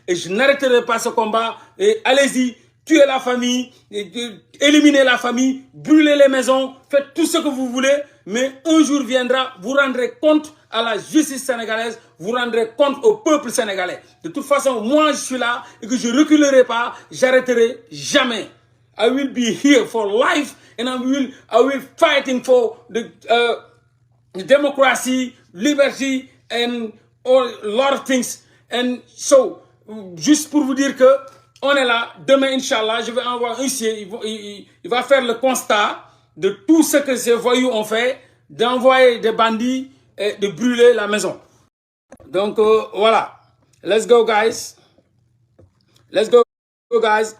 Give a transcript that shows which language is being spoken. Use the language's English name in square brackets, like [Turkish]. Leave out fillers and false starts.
[French] Et je n'arrêterai pas ce combat. Et allez-y, tuez la famille, éliminez la famille, brûlez les maisons, faites tout ce que vous voulez. Mais un jour viendra, vous rendrez compte à la justice sénégalaise, vous rendrez compte au peuple sénégalais. De toute façon, moi je suis là et que je ne reculerai pas, j'arrêterai jamais. [English] I will be here for life, and I will fighting for the democracy, liberty, and a lot of things. [French] And so, juste pour vous dire que on est là. Demain, Inch'Allah, je vais envoyer un huissier. Il va faire le constat de tout ce que ces voyous ont fait, d'envoyer des bandits et de brûler la maison. Donc, voilà. [English] Let's go, guys. Let's go, guys.